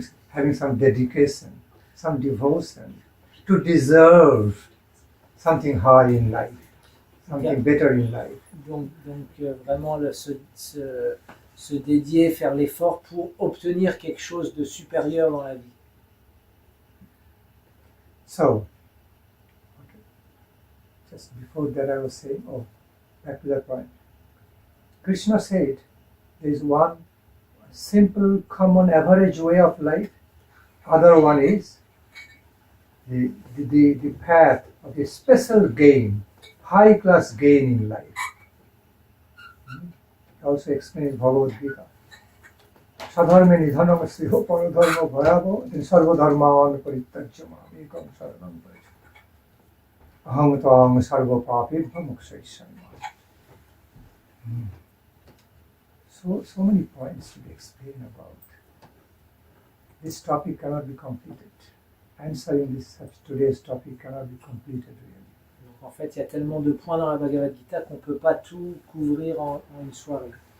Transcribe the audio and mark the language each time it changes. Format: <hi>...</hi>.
<en>Having some dedication, some devotion to deserve something high in life, something better in life.</en> <fr>Donc vraiment se dédier, faire l'effort pour obtenir quelque chose de supérieur dans la vie.</fr> <en>So, just before that I was saying, back to that point. Krishna said, there is one simple, common, average way of life. Other one is the path of the special gain, high class gain in life. also explains Bhagavad-gita.</en> <sa>Sadharme nidhanam sriho paradharma bhayavo then sarva dharman parityajyama ekam saranam parityajyama aham tvam sarva papibha mokshayisami.</sa> <en>So many points to be explained about. This topic cannot be completed. Answering today's topic cannot be completed really.</en> <fr>Donc en fait, il y a tellement de points dans la Bhagavad-gita qu'on ne peut pas tout couvrir en une soirée.</fr>